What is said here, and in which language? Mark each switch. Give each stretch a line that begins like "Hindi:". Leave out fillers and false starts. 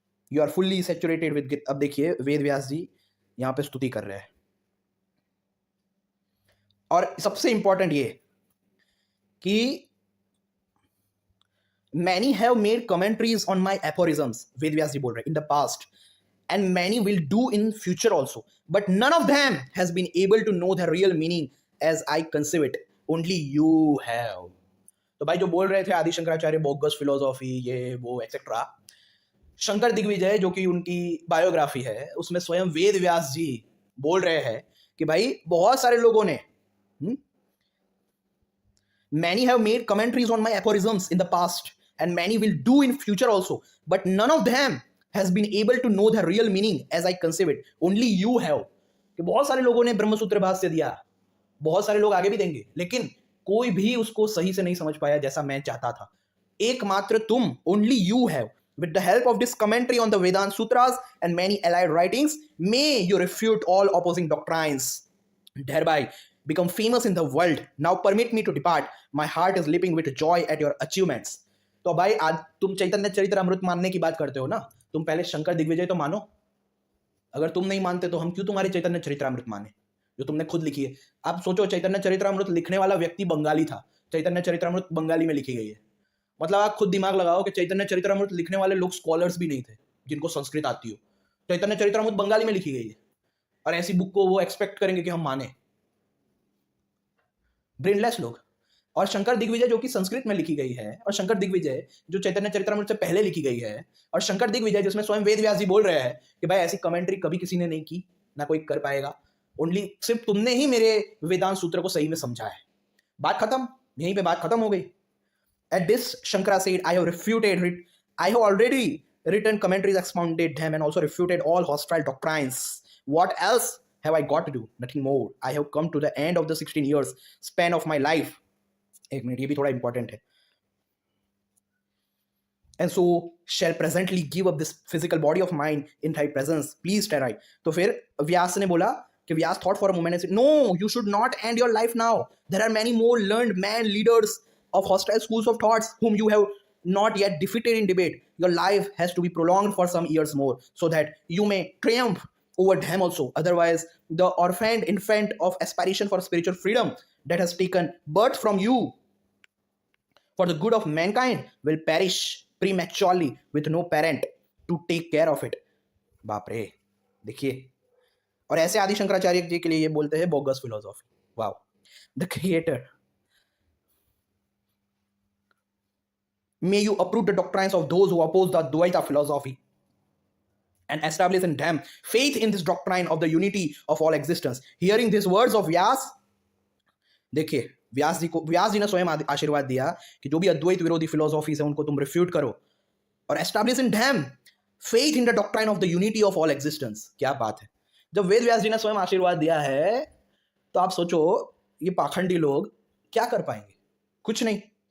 English: You are fully saturated with Git.
Hindi: अब देखिए वेद व्यास जी यहाँ पे स्तुति कर रहे हैं, और सबसे इंपॉर्टेंट ये कि
English: many have made commentaries on my aphorisms, Ved Vyas ji
Hindi: बोल रहे हैं,
English: in the past, and many will do in future also, but none of them has been able to know the real meaning as I conceive it. Only you have.
Hindi: तो भाई जो बोल रहे थे आदि शंकराचार्य बोगस फिलोसॉफी ये वो etcetera, Shankar Digvijay जो कि उनकी बायोग्राफी है उसमें स्वयं वेद व्यास जी बोल रहे हैं कि भाई बहुत सारे लोगों ने
English: many have made commentaries on my aphorisms in the past and many will do in future also, but none of them has been able to know the real meaning as I conceive it. Only you have.
Hindi: कि बहुत सारे लोगों ने ब्रह्मसूत्र भाष्य दिया, बहुत सारे लोग आगे भी देंगे, लेकिन कोई भी उसको सही से नहीं समझ पाया जैसा मैं चाहता था. एकमात्र तुम,
English: only you have, with the help of this commentary on the Vedanta Sutras and many allied writings, may you refute all opposing doctrines, thereby become famous in the world. Now permit me to depart. My heart is leaping with joy at your achievements.
Hindi: तो भाई आज तुम चैतन्य चरित्रामृत मानने की बात करते हो ना, तुम पहले शंकर दिग्विजय तो मानो. अगर तुम नहीं मानते तो हम क्यों तुम्हारी चैतन्य चरित्रामृत माने जो तुमने खुद लिखी है? आप सोचो, चैतन्य चरित्रामृत लिखने वाला व्यक्ति बंगाली था, चैतन्य चरित्रामृत बंगाली में लिखी गई है. मतलब आप खुद दिमाग लगाओ कि चैतन्य चरित्रामृत लिखने वाले लोग स्कॉलर्स भी नहीं थे जिनको संस्कृत आती हो. चैतन्य चरित्रामृत बंगाली में लिखी गई है और ऐसी बुक को वो एक्सपेक्ट करेंगे कि हम माने? ब्रेनलेस लोग. और शंकर दिग्विजय जो कि संस्कृत में लिखी गई है, और शंकर दिग्विजय जो चैतन्य चरित्रामृत से पहले लिखी गई है, और शंकर दिग्विजय जिसमें स्वयं वेद व्यास जी बोल रहे हैं कि भाई ऐसी कमेंट्री कभी किसी ने नहीं की, ना कोई कर पाएगा. ओनली सिर्फ तुमने ही मेरे वेदांत सूत्र को सही में समझा है. बात खत्म, यहीं पे बात खत्म हो गई.
English: At this, Shankara said, I have already written commentaries, expounded them, and also refuted all hostile doctrines. What else have I got to do? Nothing more. I have come to the end of the 16 years span of my life.
Hindi: एक minute, ये भी थोड़ा important है.
English: And so shall presently give up this physical body of mine in thy presence. Please tarry.
Hindi: तो फिर व्यास ने बोला कि व्यास
English: thought for a moment and said, no, you should not end your life now. There are many more learned men, leaders of hostile schools of thoughts whom you have not yet defeated in debate. Your life has to be prolonged for some years more so that you may triumph over them also. Otherwise, the orphaned infant of aspiration for spiritual freedom that has taken birth from you for the good of mankind will perish prematurely with no parent to take care of it.
Hindi: बाप रे, देखिए. और ऐसे आदि शंकराचार्य जी के लिए ये बोलते हैं bogus philosophy. Wow.
English: The creator, may you uproot the doctrines of those who oppose the Advaita philosophy and establish in them faith in this doctrine of the unity of all existence. Hearing these words of Vyas,
Hindi: देखिए व्यास जी ने स्वयं आशीर्वाद दिया कि जो भी अद्वैत विरोधी philosophies है उनको तुम रिफ्यूट करो और
English: Establish in them faith in the doctrine of the unity of all existence.
Hindi: क्या बात है. जब वेद व्यास जी ने स्वयं आशीर्वाद दिया है तो आप सोचो ये पाखंडी लोग क्या कर पाएंगे? कुछ नहीं.